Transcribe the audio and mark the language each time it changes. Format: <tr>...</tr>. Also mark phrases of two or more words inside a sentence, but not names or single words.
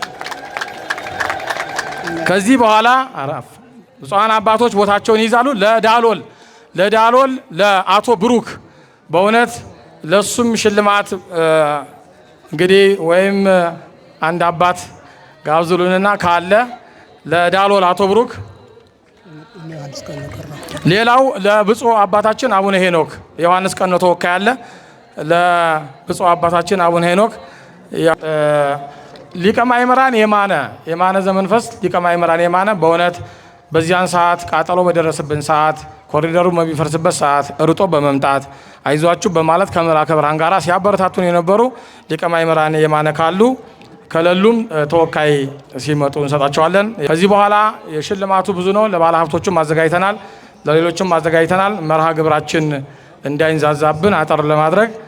<am>ከዚህ በኋላ ብፁዓን አባቶች ቦታቸውን ይይዛሉ። ለዳሎል ለአቶ ብሩክ በእውነት ለሱም ሽልማት እንግዲህ ወይም አንድ አባት ጋብዙልንና ካለ ለዳሎል አቶ ብሩክ። ሌላው ለብፁዕ አባታችን አቡነ ሄኖክ ዮሐንስ ቀኖ ተወካይ አለ። ለብፁዕ አባታችን አቡነ ሄኖክ ሊቀ ማእምራን የማነ ዘመንፈስ ሊቀ ማእምራን የማነ በእውነት በዚያን ሰዓት ቃጠሎ በደረሰብን ሰዓት ኮሪደሩ በሚፈርስበት ሰዓት ርጦ በመምጣት አይዟችሁ በማለት ከመላከ ብርሃን ጋር ሲያበረታቱን የነበሩ ሊቀ ማእምራን የማነ ካሉ ከሌሉም ተወካይ ሲመጡ እንሰጣቸዋለን። ከዚህ በኋላ የሽልማቱ ብዙ ነው። ለባለ ሀብቶቹም አዘጋጅተናል፣ ለሌሎችም አዘጋጅተናል። መርሃ ግብራችን እንዳይንዛዛብን አጠር ለማድረግ</am>